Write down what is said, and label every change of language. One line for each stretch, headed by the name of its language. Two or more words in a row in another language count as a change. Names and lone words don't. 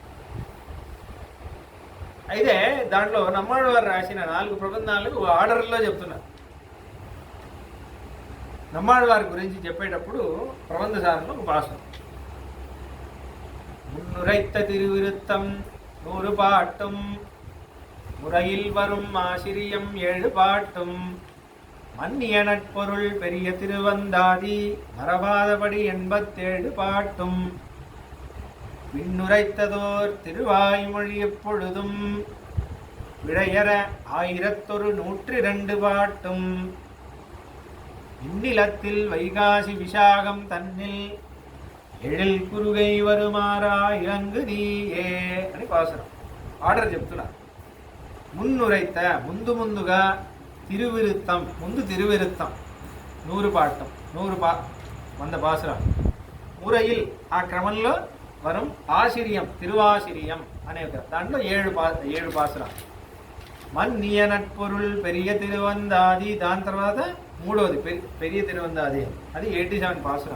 Telugu: అయితే దాంట్లో నమ్మాళ్ళవారు రాసిన 4 ప్రబంధాలు ఆర్డర్లో చెప్తున్నారు. నమ్మాళ్ళవారి గురించి చెప్పేటప్పుడు ప్రబంధ సారంలో ఒక భాష,
Tamil: முன்னுரைத்த திருவிருத்தம் 100 பாட்டும் முறையில் வரும் ஆசிரியம் 7 பாட்டும் மன்னிய நட்பொருள் பெரிய திருவந்தாதி மறவாதபடி 87 பாட்டும் விண்ணுரைத்ததோர் திருவாய்மொழி எப்பொழுதும் விடையற 1102 பாட்டும் இந்நிலத்தில் வைகாசி விசாகம் தன்னில் எழில் குருகை வருமாறா இரங்கு நீயே
Telugu: అని పాసరం ఆర్డర్ చెప్తున్నారు. మున్నురైత ముందుగా, తిరువిరుత్తం ముందు తిరువిరుత్తం 100 పాఠం 100 పాసురం, మురయిల్ ఆ క్రమంలో వరం, ఆశిరియం తిరువాశిరియం అనే దాంట్లో 7 పాసురం,
Tamil: மன்னிய நட்பொருள்
Telugu: పెరియ తిరువందాది దాని తర్వాత 3వది పెరియ తిరువందాది అది 87 పాసురం.